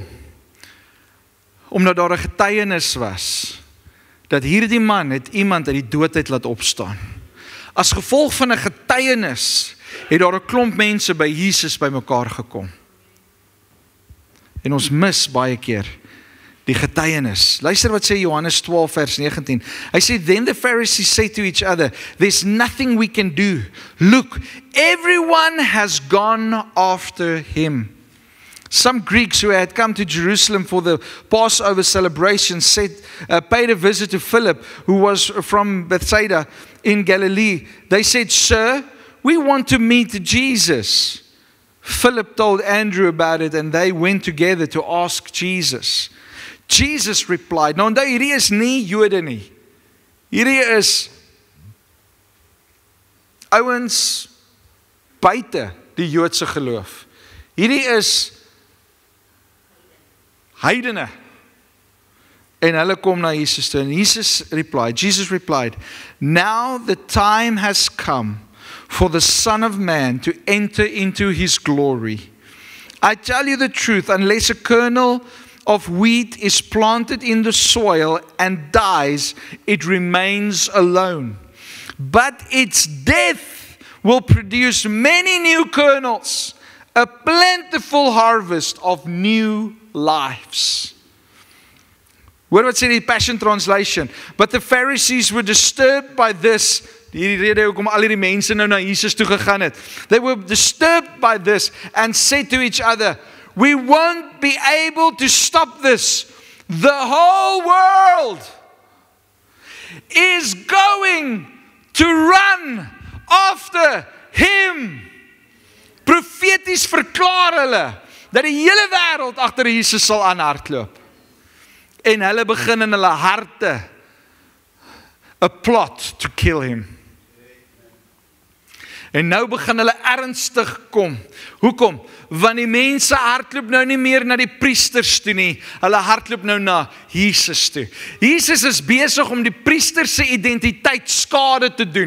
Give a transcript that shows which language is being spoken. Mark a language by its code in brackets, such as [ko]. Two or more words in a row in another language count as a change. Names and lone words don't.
[af] Omdat daar 'n getuienis was dat hierdie man het iemand uit die doodheid laat opstaan. As gevolg van 'n getuienis het daar 'n klomp mense by Jesus by mekaar gekom. En ons mis baie keer die getuienis. Luister wat sê Johannes 12 vers 19. Hy sê, [en] then the Pharisees say to each other, there's nothing we can do. Look, everyone has gone after him. Some Greeks who had come to Jerusalem for the Passover celebration paid a visit to Philip, who was from Bethsaida in Galilee. They said, Sir, we want to meet Jesus. Philip told Andrew about it and they went together to ask Jesus. Jesus replied, [af] nou onthou, hierdie is nie Jode nie. Hierdie is ouens buite die Joodse geloof. Hierdie is heidene. En hulle kom na Jesus toe. [en] En Jesus replied, now the time has come for the Son of Man to enter into his glory. I tell you the truth, unless a kernel of wheat is planted in the soil and dies, it remains alone. But its death will produce many new kernels, a plentiful harvest of new lives. [af] Hoor wat sê die Passion Translation. [en] But the Pharisees were disturbed by this. [af] Hierdie rede hoekom al hierdie mense nou na Jesus toe gegaan het. [en] They were disturbed by this and said to each other, we won't be able to stop this. The whole world is going to run after him. [af] Profeties verklaar hulle dat die hele wêreld agter Jesus sal aanhardloop. En hulle begin in hulle harte 'n [en] plot to kill him. [af] En nou begin hulle ernstig kom. Hoekom? Want die mense hardloop nou nie meer na die priesters toe nie. Hulle hardloop nou na Jesus toe. Jesus is besig om die priesters se identiteit skade te doen.